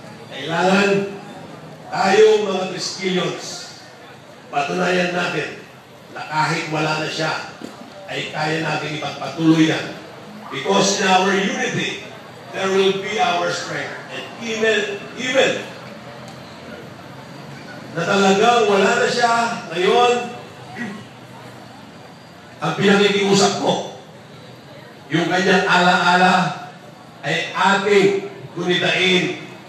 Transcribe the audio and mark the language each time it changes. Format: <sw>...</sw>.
<tl>Kailangan tayong mga Triskelions, patunayan natin na kahit wala na siya, ay kaya natin ipagpatuloy yan.</tl> <en>Because in our unity, there will be our strength. And even</en> <tl>na talagang wala na siya ngayon, ang pinakikiusap ko, yung kanyang ala-ala ay ating gunitain.</tl>